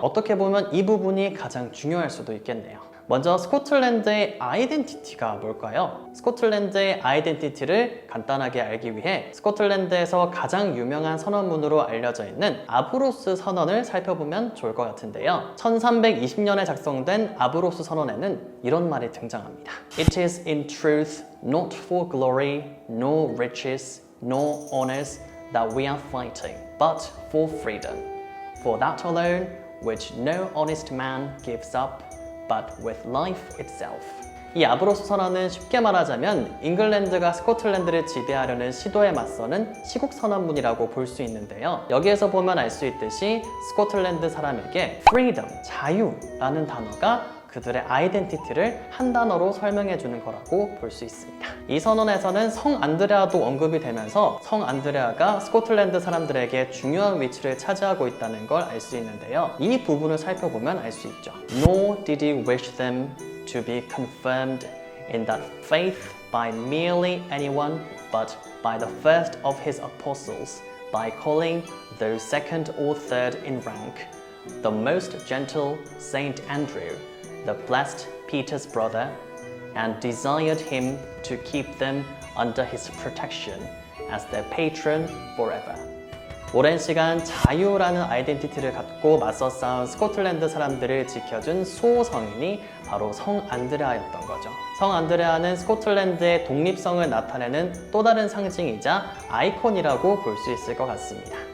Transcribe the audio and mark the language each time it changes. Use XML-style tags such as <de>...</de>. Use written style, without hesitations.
<ko>어떻게 보면 이 부분이 가장 중요할 수도 있겠네요. 먼저 스코틀랜드의 아이덴티티가 뭘까요? 스코틀랜드의 아이덴티티를 간단하게 알기 위해 스코틀랜드에서 가장 유명한 선언문으로 알려져 있는 아브로스 선언을 살펴보면 좋을 것 같은데요. 1320년에 작성된 아브로스 선언에는 이런 말이 등장합니다.</ko> <en>It is in truth not for glory, nor riches, nor honors that we are fighting, but for freedom. For that alone, which no honest man gives up, but with life itself.</en> <ko>이 아브로스 선언은 쉽게 말하자면 잉글랜드가 스코틀랜드를 지배하려는 시도에 맞서는 시국 선언문이라고 볼 수 있는데요. 여기에서 보면 알 수 있듯이 스코틀랜드 사람에게 freedom, 자유라는 단어가 그들의 아이덴티티를 한 단어로 설명해 주는 거라고 볼 수 있습니다. 이 선언에서는 성 안드레아도 언급이 되면서 성 안드레아가 스코틀랜드 사람들에게 중요한 위치를 차지하고 있다는 걸 알 수 있는데요. 이 부분을 살펴보면 알 수 있죠.</ko> <en>Nor did he wish them to be confirmed in that faith by merely anyone, but by the first of his apostles, by calling those second or third in rank, the most gentle Saint Andrew, the blessed Peter's brother, and desired him to keep them under his protection as their patron forever.</en> <ko>오랜 시간 자유라는 아이덴티티를 갖고 맞서 싸운 스코틀랜드 사람들을 지켜준 수호성인이 바로 성 안드레아였던 거죠. 성 안드레아는 스코틀랜드의 독립성을 나타내는 또 다른 상징이자 아이콘이라고 볼 수 있을 것 같습니다.</ko>